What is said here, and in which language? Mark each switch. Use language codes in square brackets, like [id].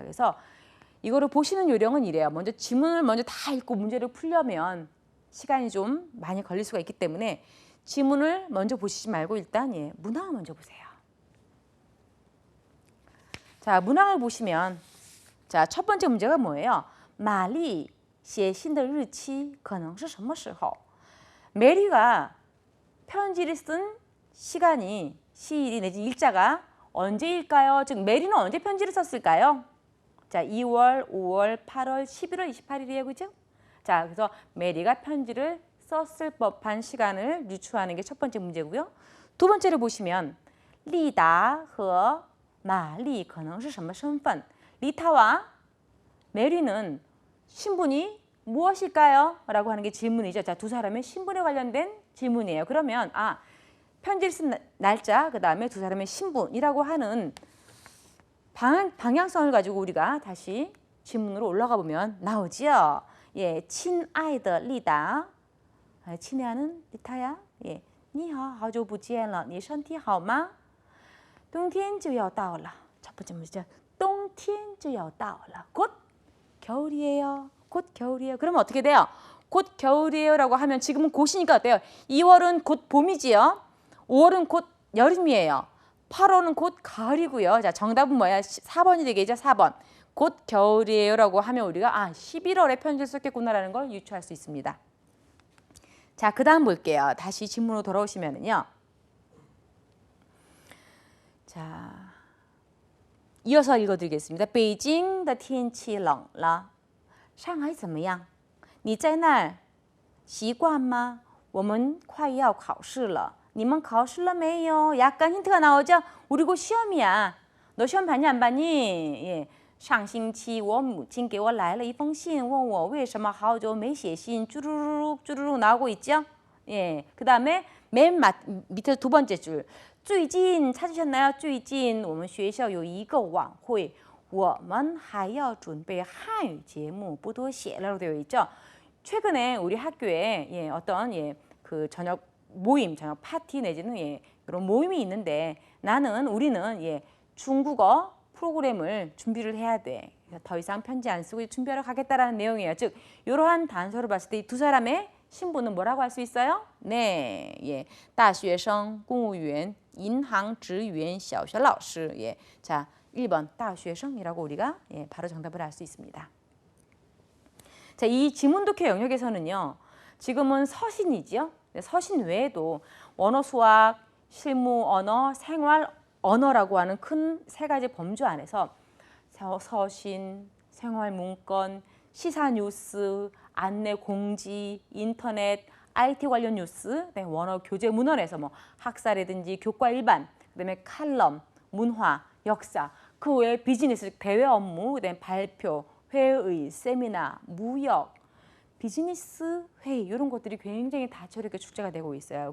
[ko] 그래서 이거를 보시는 요령은 이래요. 먼저 지문을 다 읽고 문제를 풀려면 시간이 좀 많이 걸릴 수가 있기 때문에 지문을 먼저 보시지 말고 일단 문항을 먼저 보세요. 자, 문항을 보시면 자, 첫 번째 문제가 뭐예요? [zh] 玛丽写信的日期可能是什么时候? [ko] 메리가 편지를 쓴 시간이 시일이 내지 일자가 언제일까요? 즉 메리는 언제 편지를 썼을까요? 자, 2월, 5월, 8월, 11월 28일이에요. 그죠? 자, 그래서 메리가 편지를 썼을 법한 시간을 유추하는 게 첫 번째 문제고요. 두 번째를 보시면 [zh] 丽达和玛丽可能是什么身份? [ko] 리타와 메리는 신분이 무엇일까요? 라고 하는 게 질문이죠. 자, 두 사람의 신분에 관련된 질문이에요. 그러면 편지를 쓴 날짜, 그 다음에 두 사람의 신분이라고 하는 방향성을 가지고 우리가 다시 질문으로 올라가 보면 나오지요. 예, 친아이더 리다. 친애하는 리타야. [zh] 예, 你好,好久不见了,你身体好吗? 冬天就要到了. [ko] 첫 번째 문제죠. [zh] 冬天就要到了. [ko] 곧 겨울이에요. 곧 겨울이에요. 그러면 어떻게 돼요? 곧 겨울이에요라고 하면 지금은 곧이니까 어때요? 2월은 곧 봄이지요. 5월은 곧 여름이에요. 8월은 곧 가을이고요. 자, 정답은 뭐야? 4번이 되겠죠. 4번. 곧 겨울이에요라고 하면 우리가 11월에 편지를 썼겠구나라는 걸 유추할 수 있습니다. 자, 그 다음 볼게요. 다시 질문으로 돌아오시면은요. 자, 이어서 읽어드리겠습니다. [zh] 北京的天气冷了，上海怎么样？你在那儿习惯吗？我们快要考试了，你们考试了没有？ [ko] 약간 힌트가 나오죠? 우리 곧 시험이야. 너 시험 봤니 안 봤니? 예. [zh] 上星期我母亲给我来了一封信，问我为什么好久没写信， [ko] 쭈루룩 쭈루룩 나오고 있죠? 예. 그 다음에 맨 밑에 두 번째 줄. 最近 찾으셨나요? [zh] 最近我们学校有一个晚会，我们还要准备汉语节目，不多写 [ko] 라고 되어 있죠. 최근에 우리 학교에 어떤 그 저녁 모임, 저녁 파티 내지는 이런 모임이 있는데 우리는 중국어 프로그램을 준비를 해야 돼. 더 이상 편지 안 쓰고 준비하러 가겠다라는 내용이에요. 즉 이러한 단서를 봤을 때 이 두 사람의 신분은 뭐라고 할 수 있어요? [zh] 네, 大学生,公务员, 银行职员,小学老师. [ko] 자, 1번 大学生이라고 우리가 바로 정답을 알 수 있습니다. 자, 이 지문독해 영역에서는요. 지금은 서신이죠. 서신 외에도 원어 수학, 실무 언어, 생활 언어라고 하는 큰 세 가지 범주 안에서 서신, 생활 문건, 시사 뉴스, 안내 공지, 인터넷, IT 관련 뉴스, 원어 교재 문헌에서 뭐 학사라든지 교과 일반, 그다음에 칼럼, 문화, 역사, 그 외에 비즈니스, 대외 업무, 그다음에 발표, 회의, 세미나, 무역, 비즈니스 회의 이런 것들이 굉장히 다채롭게 축제가 되고 있어요.